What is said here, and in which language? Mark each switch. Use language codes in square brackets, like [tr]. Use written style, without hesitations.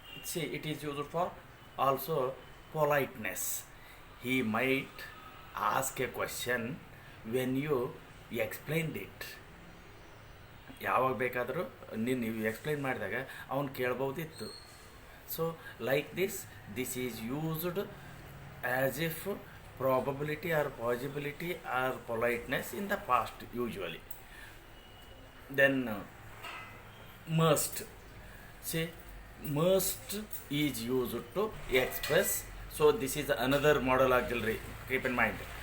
[en] See, it is used for also politeness. He might ask a question when you explained it. [kn] ಯಾವಾಗ ಬೇಕಾದರೂ ನೀವು explain ಮಾಡಿದಾಗ ಅವನು ಕೇಳ್ಬೋದಿತ್ತು. [en] So like this is used as if probability or possibility or politeness in the past usually. Then must, see must is used to express. So this is another modal auxiliary, keep in mind.